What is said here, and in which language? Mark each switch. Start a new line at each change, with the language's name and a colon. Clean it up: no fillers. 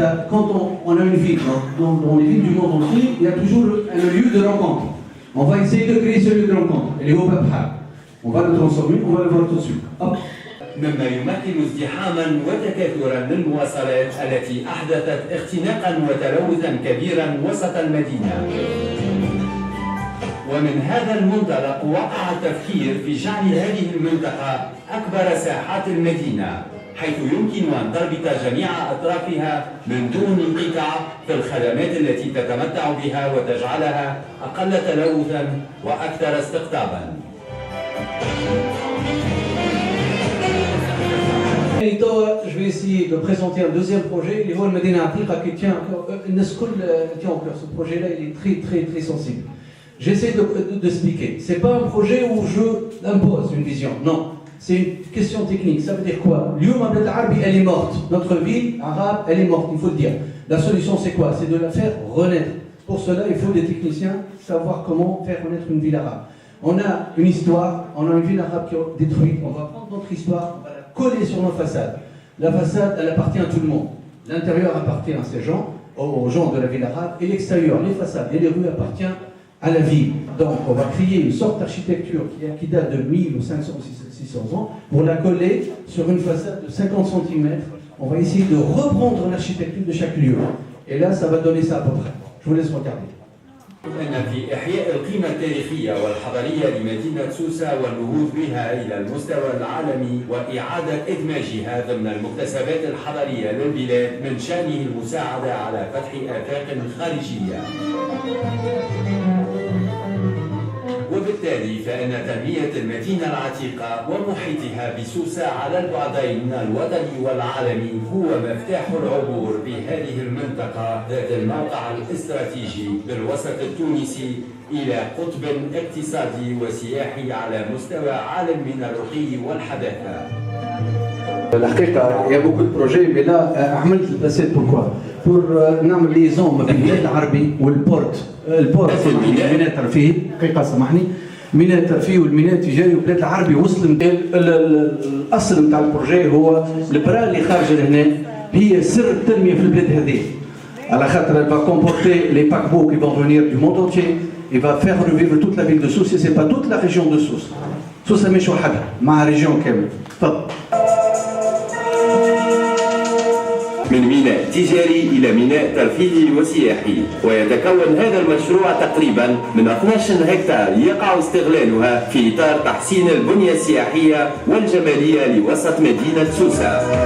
French: Quand on a une ville, dans les villes du monde entier, il y a toujours un lieu de rencontre. On va essayer de créer ce lieu de rencontre. On va le transformer, on va le voir tout de suite. Hop.
Arabic: مما يمثل ازدحاما وتكاثرا للمواصلات التي أحدثت اختناقا وتلوثا كبيرا وسط المدينة. ومن هذا المنطلق وقع التفكير في جعل هذه المنطقة أكبر ساحات المدينة، حيث يمكن أن تربط جميع أطرافها من دون انقطاع في الخدمات التي تتمتع بها وتجعلها أقل تلوثا وأكثر استقطابا.
French: Je vais essayer de présenter un deuxième projet, les Hall Medina Atiqa, qui tient encore ce projet-là, il est très très très sensible. J'essaie d'expliquer. C'est pas un projet où je impose une vision, non. C'est une question technique. Ça veut dire quoi? L'Youm Abdel Arabi, elle est morte. Notre ville arabe, elle est morte, il faut le dire. La solution, c'est quoi? C'est de la faire renaître. Pour cela, il faut des techniciens savoir comment faire renaître une ville arabe. On a une histoire, on a une ville arabe qui est détruite. On va prendre notre histoire, on va la coller sur nos façades. La façade, elle appartient à tout le monde. L'intérieur appartient à ces gens, aux gens de la ville arabe, et l'extérieur, les façades et les rues appartiennent à la ville. Donc, on va créer une sorte d'architecture qui date de 1000 ou 500 ou 600 ans pour la coller sur une façade de 50 cm. On va essayer de reprendre l'architecture de chaque lieu. Et là, ça va donner ça à peu près. Je vous laisse regarder.
Arabic: أن في إحياء القيمة التاريخية والحضارية لمدينة سوسة والنهوض بها إلى المستوى العالمي وإعادة إدماجها ضمن المكتسبات الحضارية للبلاد من شأنه المساعدة على فتح آفاق خارجية. وبالتالي فإن تنمية المدينة العتيقة ومحيطها بسوسة على البعدين الوطني والعالمي هو مفتاح العبور بهذه المنطقة ذات الموقع الاستراتيجي بالوسط التونسي إلى قطب اقتصادي وسياحي على مستوى عال من الرقي والحداثة. الحقيقة il y a beaucoup de projets mais là عملت البلاسيت pourquoi؟ pour نعمل ليزون ما بين البلاد العربي والبورت. البورت الميناء الترفيهي حقيقة سامحني ميناء الترفيهي والميناء التجاري والبلاد العربي وصل. الأصل نتاع البروجي هو البرا اللي خارجة لهنا هي سر التنمية في البلاد هذه.
French: على خاطر elle va comporter les paquebots qui vont venir du monde entier. Il va faire revivre toute la ville de Sousse et c'est pas toute la région de Sousse.
Arabic: Sousse مش وحدها مع ريجيون كامل. تفضل. من ميناء تجاري إلى ميناء ترفيهي وسياحي، ويتكون هذا المشروع تقريبا من 12 هكتار يقع استغلالها في إطار تحسين البنية السياحية والجمالية لوسط مدينة سوسة.